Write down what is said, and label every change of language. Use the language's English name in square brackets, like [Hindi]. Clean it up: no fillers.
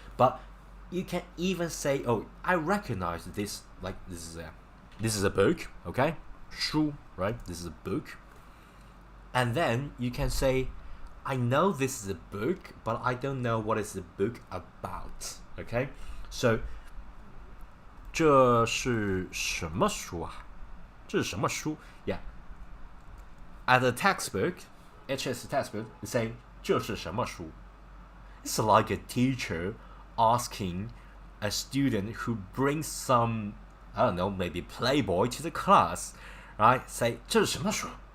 [English] But you can even say, oh, I recognize this. Like this is a book. Okay, 书, right? This is a book. And then you can say, I know this is a book, but I don't know what is the book about. Okay, so [Chinese] 这是什么书啊？这是什么书? [English] Yeah. At the textbook, HS textbook, you say [Chinese] 这是什么书? [English] It's like a teacher asking a student who brings some, I don't know, maybe Playboy to the class, right? Say [Chinese] 这是什么书?